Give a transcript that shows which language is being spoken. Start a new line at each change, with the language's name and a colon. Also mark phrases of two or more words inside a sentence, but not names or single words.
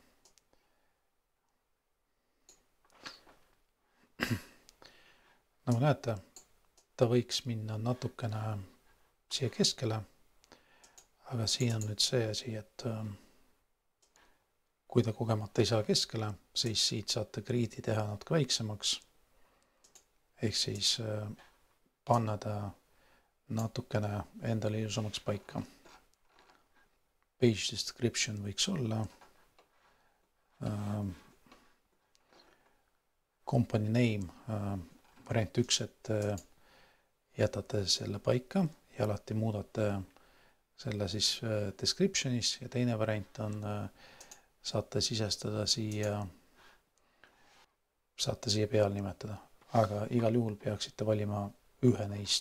Estonian: Nagu näete, ta võiks minna natukene siia keskele, aga siin on nüüd see asi, et kui ta kogemata ei saa keskele, siis siit saate griidi teha natuke väiksemaks. Ehk siis panna ta natukene endale ilusamaks paika.
English: Page description
Estonian: võiks olla.
English: Company name
Estonian: variant 1, et jätate selle paika ja alati muudate selle siis descriptionis ja teine variant on saate sisestada siia, saate siia peal nimetada. Aga igal juhul peaksite valima ühe neist.